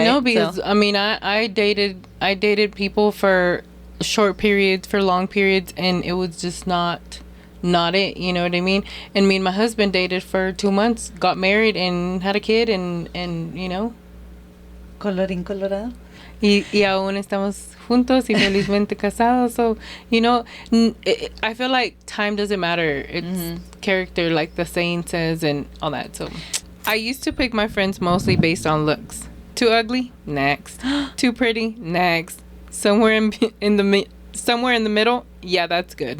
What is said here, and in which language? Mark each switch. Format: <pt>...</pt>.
<en>I know because I mean, I dated people for short periods, for long periods, and it was just not it. You know what I mean? And me and my husband dated for 2 months, got married, and had a kid, and you know.</en> <es>Colorín colorado. Y aún estamos juntos y felizmente casados.</es> <en>So, you know, I feel like time doesn't matter. It's character, like the saying says, and all that. So, I used to pick my friends mostly based on looks. Too ugly? Next. Too pretty? Next. Somewhere in the middle? Yeah, that's good.</en>